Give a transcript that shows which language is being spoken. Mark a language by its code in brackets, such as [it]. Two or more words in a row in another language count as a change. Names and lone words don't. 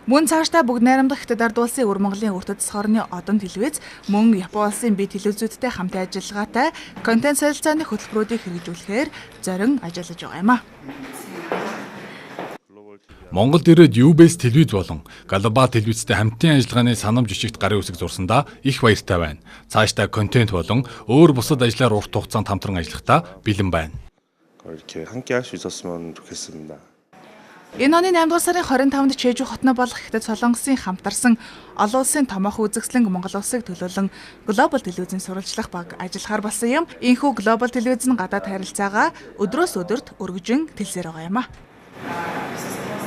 [mn] Мөн цаашдаа бүгд найрамдагтад ард улсын Өвөр Монголын өөртөө засах орны одон телевиз мөн Японы улсын бие телевизүүдтэй хамтын ажиллагаатай контент солилцооны хөтөлбөрүүдийг хэрэгжүүлэхээр зорин ажиллаж байгаа юм а. Монголд ирээд UBS телевиз болон Global телевизтэй хамтын ажиллагааны санамж бичигт гарын үсэг зурсандаа их баяртай байна. Цаашдаа контент болон өөр бусад ажлаар урт хугацаанд хамтран ажиллахдаа бэлэн байна. [ko] 이렇게 함께 할 수 있었으면 좋겠습니다. [mn] Энэ оны 8 дугаар сарын 25-нд Чежу хотно болох Хятад Солонгосын хамтарсан олон улсын томоохон үзэсгэлэн Монгол улсыг төлөөлөн Global телевизийн сурвалжлах баг ажиллахаар болсон юм. Энэхүү Global телевиз нь гадаад харилцаагаа өдрөөс өдөрт өргөжин тэлсээр байгаа юм а.